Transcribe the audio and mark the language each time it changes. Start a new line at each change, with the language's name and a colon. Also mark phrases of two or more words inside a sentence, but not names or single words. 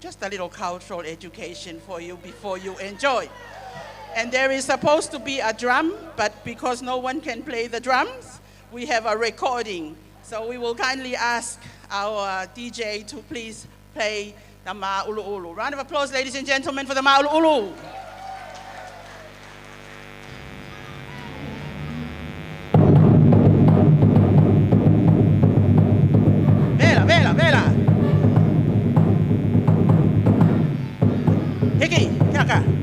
English: Just a little cultural education for you before you enjoy. And there is supposed to be a drum, but because no one can play the drums, we have a recording. So we will kindly ask our DJ to please play the Ma Ulu Ulu. Round of applause, ladies and gentlemen, for the Ma Ulu Ulu. Vela, vela, vela. Hiki, kaka.